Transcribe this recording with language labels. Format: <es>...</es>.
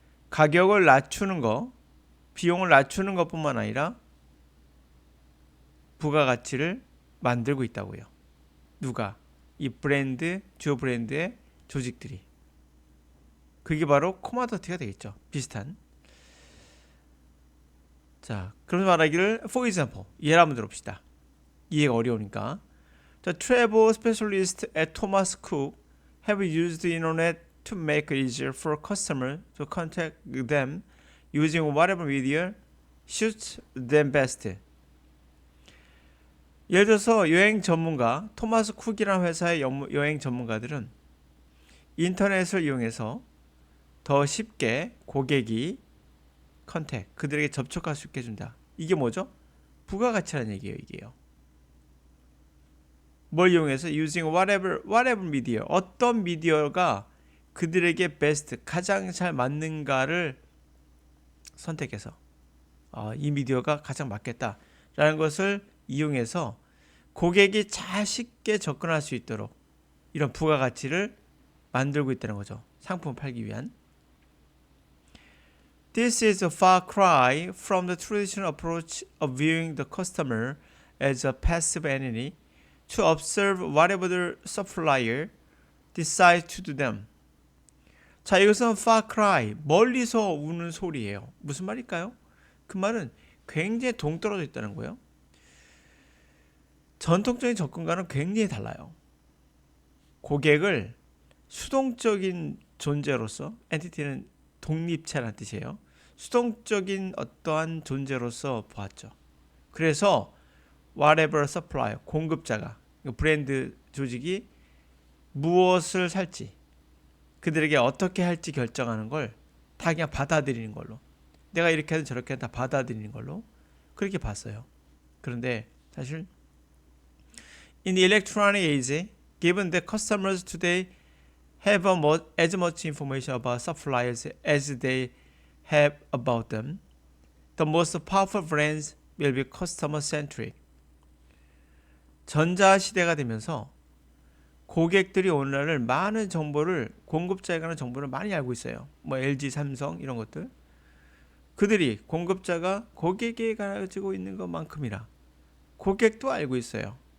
<ko>가격을 낮추는 거, 비용을 낮추는 것뿐만 아니라 부가가치를 만들고 있다고요. 누가? 이 브랜드, 주요 브랜드의 조직들이. 그게 바로 코마더티가 되겠죠. 비슷한. 자, 그럼 말하기를</ko> <en>for example,</en> <ko>예를 한번 들어봅시다. 이해가 어려우니까.</ko> <en>The travel specialists at Thomas Cook have used the internet to make it easier for customers to contact them using whatever media suits them best.</en> <ko>예를 들어서 여행 전문가 토마스 쿡이라는 회사의 여행 전문가들은 인터넷을 이용해서 더 쉽게 고객이 그들에게 접촉할 수 있게 해준다. 이게 뭐죠? 부가가치라는 얘기예요. 이게요. 뭘 이용해서</ko> <en>using whatever media,</en> <ko>어떤 미디어가 그들에게 베스트, 가장 잘 맞는가를 선택해서 이 미디어가 가장 맞겠다라는 것을 이용해서 고객이 잘 쉽게 접근할 수 있도록 이런 부가가치를 만들고 있다는 거죠. 상품을 팔기 위한.</ko> <en>This is a far cry from the traditional approach of viewing the customer as a passive enemy to observe whatever the supplier decides to do them.</en> <ko>자, 이것은 far cry, 멀리서 우는 소리예요. 무슨 말일까요? 그 말은 굉장히 동떨어져 있다는 거예요. 전통적인 접근과는 굉장히 달라요. 고객을 수동적인 존재로서, 엔티티는 독립체라는 뜻이에요. 수동적인 어떠한 존재로서 보았죠. 그래서</ko> <en>whatever supplier,</en> <ko>공급자가, 브랜드 조직이 무엇을 살지, 그들에게 어떻게 할지 결정하는 걸 다 그냥 받아들이는 걸로, 내가 이렇게 하든 저렇게 하든 다 받아들이는 걸로 그렇게 봤어요. 그런데 사실</ko> <en>in the electronic age, given that customers today have as much information about suppliers as they have about them, the most powerful brands will be customer-centric.</en> <ko>전자시대가 되면서 고객들이 오늘날 많은 정보를, 공급자에 관한 정보를 많이 알고 있어요. 뭐 LG, 삼성 이런 것들. 그들이 공급자가 고객에 가지고 있는 것만큼이나 고객도 알고 있어요.</ko>